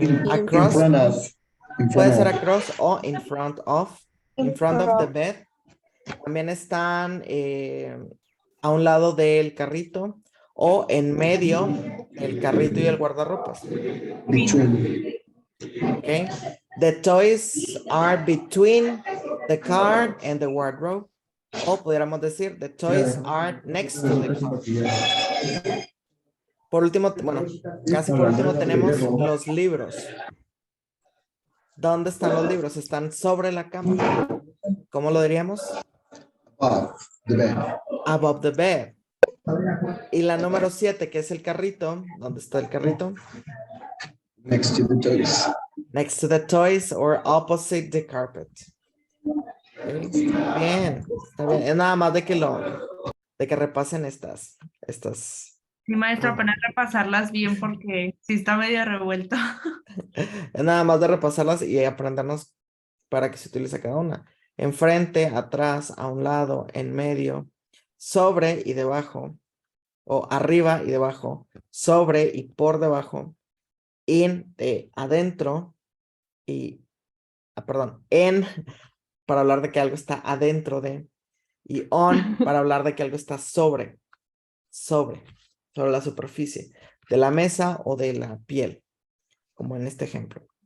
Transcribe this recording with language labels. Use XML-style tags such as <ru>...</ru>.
<es>Across. Puede ser across o in front of.</es> <en>In front of the bed.</en> <es>También están a un lado del carrito o en medio del carrito y el guardarropas.</es> <en>Okay. The toys are between the car and the wardrobe.</en> <es>O pudiéramos decir,</es> <en>the toys are next to the car.</en> <es>Por último, bueno, casi por último tenemos los libros. ¿Dónde están los libros? Están sobre la cama. ¿Cómo lo diríamos?</es> <en>Above the bed.</en> <es>Y la número 7, que es el carrito. ¿Dónde está el carrito?</es> <en>Next to the toys. Next to the toys or opposite the carpet.</en> <es>Okay. Está bien. Es nada más de que repasen estas. Sí, maestro, apenas repasarlas bien porque sí está medio revuelto. Es nada más de repasarlas y aprendernos para que se utilice cada una. Enfrente, atrás, a un lado, en medio, sobre y debajo, o arriba y debajo, sobre y por debajo, adentro y, en para hablar de que algo está adentro de, y on para hablar de que algo está sobre la superficie de la mesa o de la piel, como en este ejemplo.</es>